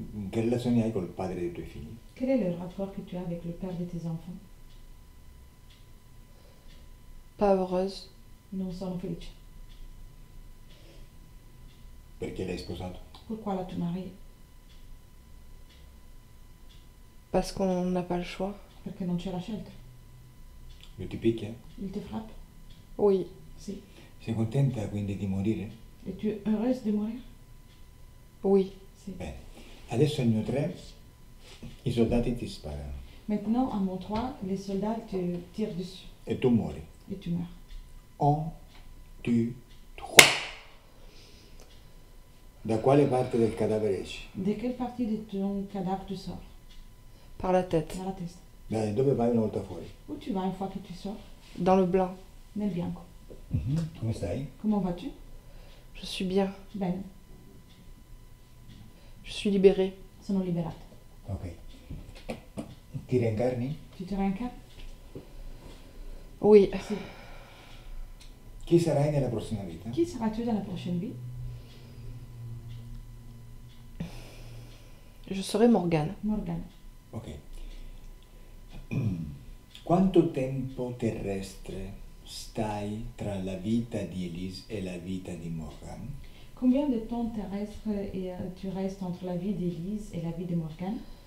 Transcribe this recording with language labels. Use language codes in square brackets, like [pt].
[it] Che relazioni hai col padre dei tuoi figli? [fr] Quel est le rapport que tu as avec le père de tes enfants? Pas heureuse. [it] Non sono felice. Perché l'hai sposato? [fr] Pourquoi l'as-tu marié? Parce qu'on n'a pas le choix. [it] Perché non c'è la scelta. Lui ti picchia? [fr] Il te frappe? Oui. [it] Sì. Sei contenta quindi di morire? [fr] Es-tu heureuse de mourir? Oui. [it] Sì. Bene. Adesso al mio 3 i soldati ti sparano [fr] Maintenant, à mon 3, les soldats te tirent dessus [it] e tu muori. [fr] et tu meurs. [it] 1, 2, 3. Da quale parte del cadavere esci? [fr] De quelle partie de ton cadavre tu sors? Par la tête. [it] Dalla testa. Dove vai una volta fuori? [fr] Où tu vas une fois que tu sors? Dans le blanc. [it] Nel bianco. Come stai? [fr] Comment vas-tu? Je suis bien. [it] Bene, [fr] Je suis libérée. [it] sono liberata. Ok. Ti reincarni? [fr] Tu te réincarnes? Oui. [it] Sì. Chi sarai nella prossima vita? [fr] Qui seras-tu dans la prochaine vie? Je serai Morgane. [it] Morgane. Ok. Quanto tempo terrestre stai tra la vita di Elise e la vita di Morgan? [fr] Combien de temps terrestre tu restes entre la vie d'Élise et la vie de Morgane?